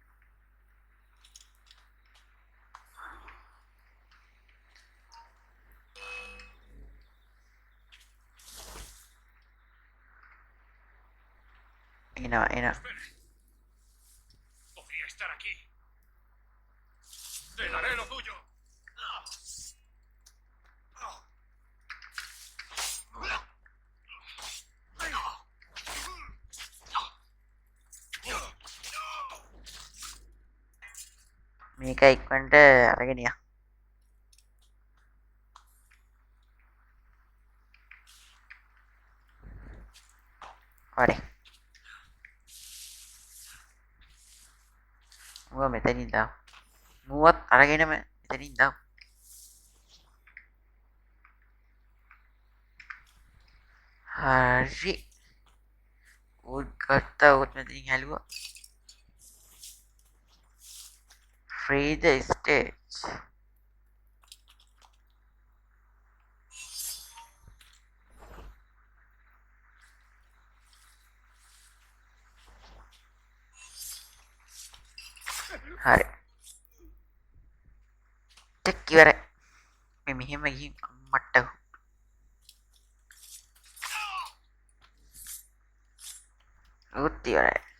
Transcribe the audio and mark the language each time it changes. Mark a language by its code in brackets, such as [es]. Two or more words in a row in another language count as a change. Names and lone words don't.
[es] Ena. Podría estar aquí. Te daré lo tuyo. [si] මේක ඉක්මනට අරගෙන යන්න. හරි. මුව මෙතනින් දාමු. මුවත් අරගෙනම මෙතනින් දාමු. හරි. උත් ගත්තා උත් මෙතනින් හැලුවා. [en] Free the stage. [si] හරි. ටික ඉවරයි. මේ මෙහෙම ගිහින් අම්මට උත් ඉවරයි.